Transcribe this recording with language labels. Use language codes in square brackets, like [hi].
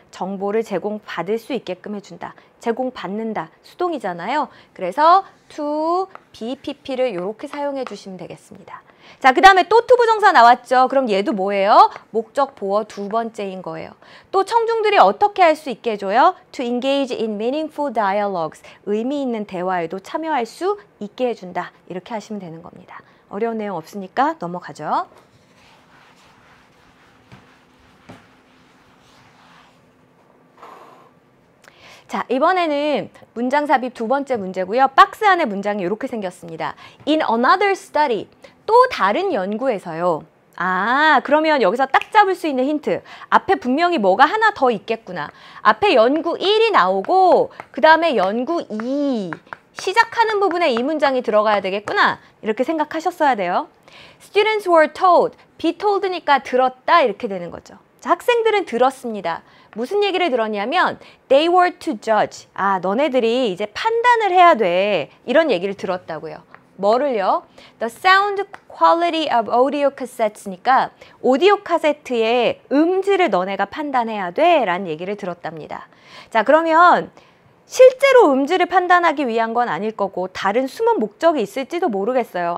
[ko] 정보를 제공받을 수 있게끔 해준다. 제공받는다. 수동이잖아요. 그래서 to, BPP를 이렇게 사용해 주시면 되겠습니다. 자, 그 다음에 또 투부정사 나왔죠. 그럼 얘도 뭐예요? 목적 보어 두 번째인 거예요. 또 청중들이 어떻게 할 수 있게 해줘요? [en] To engage in meaningful dialogues. [ko] 의미 있는 대화에도 참여할 수 있게 해준다. 이렇게 하시면 되는 겁니다. 어려운 내용 없으니까 넘어가죠. 자, 이번에는 문장 삽입 두 번째 문제고요. 박스 안에 문장이 이렇게 생겼습니다. In another study, 또 다른 연구에서요. 아, 그러면 여기서 딱 잡을 수 있는 힌트. 앞에 분명히 뭐가 하나 더 있겠구나. 앞에 연구 1이 나오고 그 다음에 연구 2 시작하는 부분에 이 문장이 들어가야 되겠구나. 이렇게 생각하셨어야 돼요. [en] Students were told, [ko] be told니까 들었다 이렇게 되는 거죠. 자, 학생들은 들었습니다. 무슨 얘기를 들었냐면 [en] they were to judge. [ko] 아, 너네들이 이제 판단을 해야 돼. 이런 얘기를 들었다고요. 뭐를요? [en] The sound quality of audio cassettes [ko] 니까 오디오 카세트의 음질을 너네가 판단해야 돼 라는 얘기를 들었답니다. 자, 그러면 실제로 음질을 판단하기 위한 건 아닐 거고 다른 숨은 목적이 있을지도 모르겠어요.